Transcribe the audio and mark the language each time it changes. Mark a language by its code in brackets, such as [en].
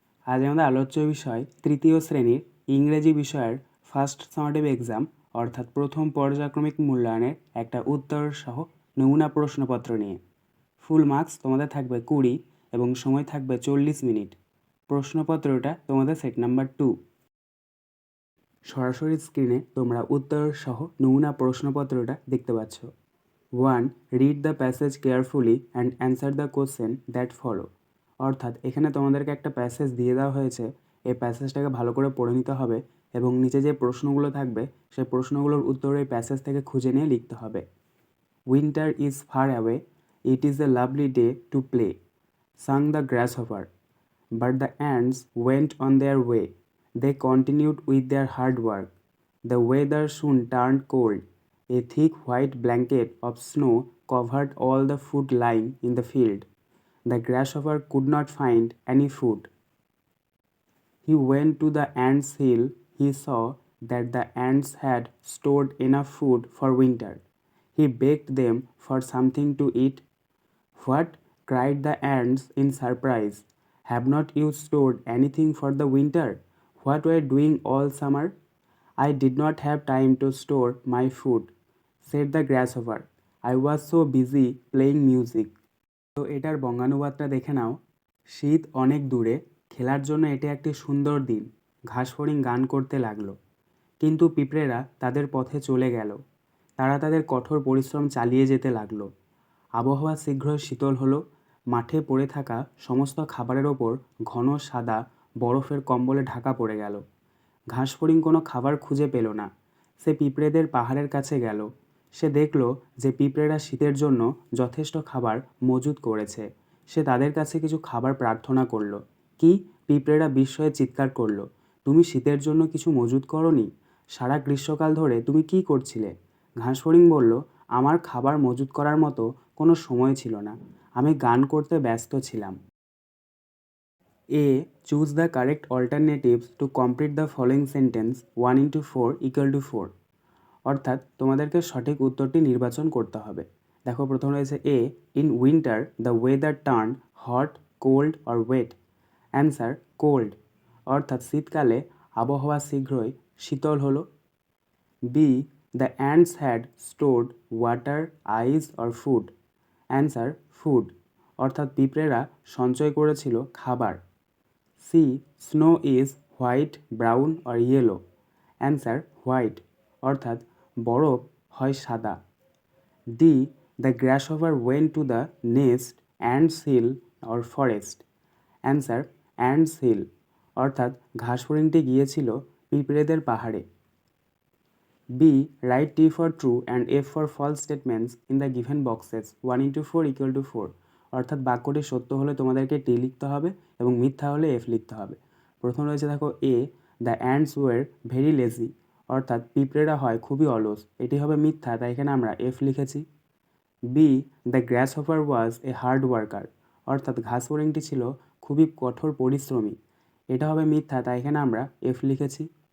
[bn] আজ আমাদের আলোচ্য বিষয় তৃতীয় শ্রেণীর ইংরেজি বিষয়ের ফার্স্ট সামেটিভ এক্সাম অর্থাৎ প্রথম পর্যায়ক্রমিক মূল্যায়নের একটা উত্তর সহ নমুনা প্রশ্নপত্র নিয়ে। ফুল মার্কস তোমাদের থাকবে 20 এবং সময় থাকবে 40 মিনিট। প্রশ্নপত্রটা তোমাদের সেট নাম্বার 2। সরাসরি স্ক্রিনে তোমরা উত্তর সহ নমুনা প্রশ্নপত্রটা দেখতে পাচ্ছ। [en] 1. Read the passage carefully and answer the question that follow. [bn] অর্থাৎ এখানে তোমাদেরকে একটা প্যাসেজ দিয়ে দেওয়া হয়েছে, এই প্যাসেজটাকে ভালো করে পড়ে নিতে হবে এবং নিচে যে প্রশ্নগুলো থাকবে সেই প্রশ্নগুলোর উত্তর এই প্যাসেজ থেকে খুঁজে নিয়ে লিখতে হবে। [en] Winter is far away, it is a lovely day to play, sang the grasshopper. But the ants went on their way. They continued with their hard work. The weather soon turned cold. A thick white blanket of snow covered all the food lying in the field. The grasshopper could not find any food. He went to the ants' hill. He saw that the ants had stored enough food for winter. He begged them for something to eat. "What?" cried the ants in surprise. "Have not you stored anything for the winter? What were you doing all summer?" "I did not have time to store my food," said the grasshopper. "I was so busy playing music." [bn] তো এটার বঙ্গানুবাদটা দেখে নাও। শীত অনেক দূরে, খেলার জন্য এটি একটি সুন্দর দিন। ঘাস ফড়িং গান করতে লাগলো, কিন্তু পিঁপড়েরা তাদের পথে চলে গেল। তারা তাদের কঠোর পরিশ্রম চালিয়ে যেতে লাগলো। আবহাওয়া শীঘ্রই শীতল হলো। মাঠে পড়ে থাকা সমস্ত খাবারের ওপর ঘন সাদা বরফের কম্বলে ঢাকা পড়ে গেল। ঘাস ফড়িং কোনো খাবার খুঁজে পেল না। সে পিঁপড়েদের পাহাড়ের কাছে গেল। সে দেখল যে পিঁপড়েরা শীতের জন্য যথেষ্ট খাবার মজুত করেছে। সে তাদের কাছে কিছু খাবার প্রার্থনা করল। কি? পিঁপড়েরা বিস্ময়ে চিৎকার করল, "তুমি শীতের জন্য কিছু মজুত করনি? সারা গ্রীষ্মকাল ধরে তুমি কি করছিলে?" ঘাস ফড়িং বলল, "আমার খাবার মজুত করার মতো কোনো সময় ছিল না। আমি গান করতে ব্যস্ত ছিলাম।" A. [en] Choose the correct alternatives to complete the following sentence 1 into 4 equal to 4. [bn] অর্থাৎ তোমাদেরকে সঠিক উত্তরটি নির্বাচন করতে হবে। দেখো, প্রথম রয়েছে A. [en] In winter the weather turned hot, cold or wet. [bn] Answer cold, অর্থাৎ শীতকালে আবহাওয়া শীঘ্রই শীতল হলো। [en] B. The ants had stored water, ice or food. [bn] Answer food, অর্থাৎ পিঁপড়েরা সঞ্চয় করেছিল খাবার। [en] C. Snow is white, brown or yellow. [bn] Answer white, অর্থাৎ বরফ হয় সাদা। [en] D. The grasshopper went to the nest, ants hill or forest. [bn] Answer ants hill, অর্থাৎ ঘাস ফড়িংটি গিয়েছিল পিঁপড়েদের পাহাড়ে। [en] B. Write T for true and F for false statements in the given boxes 1 into 4 equal to 4. [bn] অর্থাৎ বাক্যটি সত্য হলে তোমাদেরকে টি লিখতে হবে এবং মিথ্যা হলে এফ লিখতে হবে। প্রথম রয়েছে দেখো এ, [en] the ants were very lazy, [bn] অর্থাৎ পিঁপড়েরা হয় খুবই অলস, এটি হবে মিথ্যা, তাই এখানে আমরা এফ লিখেছি। B, [en] the grasshopper was a hard worker, [bn] অর্থাৎ ঘাস ফড়িংটি ছিল খুবই কঠোর পরিশ্রমী, এটা হবে মিথ্যা, তাই এখানে আমরা এফ লিখেছি।